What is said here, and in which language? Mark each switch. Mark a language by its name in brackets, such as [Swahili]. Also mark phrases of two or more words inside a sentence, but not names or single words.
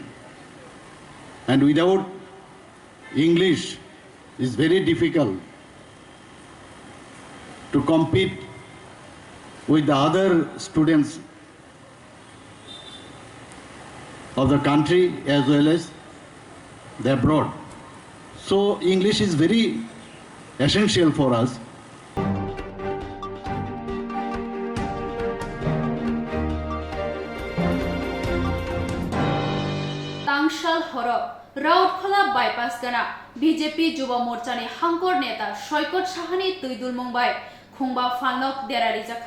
[English] And without English, it's very difficult to compete with the other students of the country as well as the abroad. So English is very essential for us. [Kok Borok] तांगशाल हरब राउतखला बाइपास गना बीजेपी युवा मोर्चानि हांकर नेता सयकत साहानि तुइदुल मुंबाइ खुंबा फानक देरारि जाखा